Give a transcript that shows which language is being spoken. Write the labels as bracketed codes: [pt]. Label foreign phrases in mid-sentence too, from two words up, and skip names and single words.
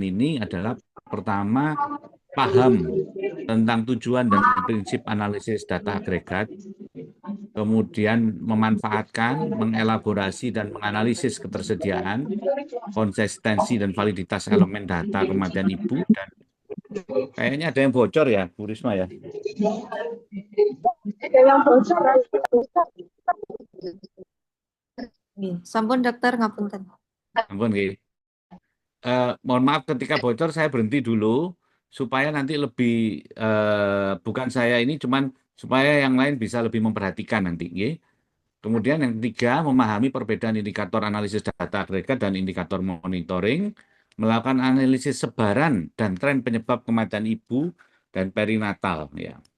[id] ini adalah pertama, paham tentang tujuan dan prinsip analisis data agregat, kemudian memanfaatkan, mengelaborasi dan menganalisis ketersediaan, konsistensi dan validitas elemen data kematian ibu, dan kayaknya ada yang bocor ya, Bu Risma ya. [jv] Sampun dokter ngapunten. Ampun, nggih. [id] Mohon maaf ketika bocor saya berhenti dulu supaya nanti lebih bukan saya ini cuman supaya yang lain bisa lebih memperhatikan nanti, nggih. Kemudian yang ketiga, memahami perbedaan indikator analisis data agregat dan indikator monitoring, melakukan analisis sebaran dan tren penyebab kematian ibu dan perinatal ya.